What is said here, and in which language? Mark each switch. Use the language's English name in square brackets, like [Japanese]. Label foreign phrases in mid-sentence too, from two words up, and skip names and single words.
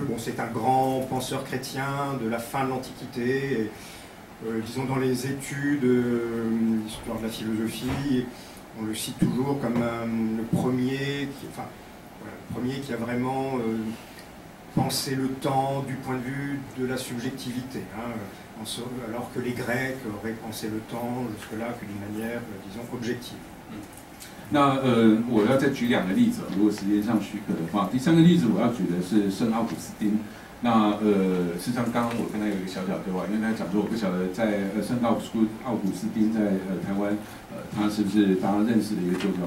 [French] Bon, c'est un grand penseur chrétien de la fin de l'Antiquité, disons dans les études d'histoire de la philosophie, on le cite toujours comme le premier qui a vraiment penser le temps du point de vue de la subjectivité, hein, alors que les Grecs auraient pensé le temps jusque-là que d'une manière, disons, objective. [Chinese] 那我要再举两个例子，如果时间上许可的话。第三个例子我要举的是圣奥古斯丁。那事实上刚刚我跟他有一个小小对话，因为他讲说我不晓得在圣奥古斯丁在台湾他是不是大家认识的一个作家，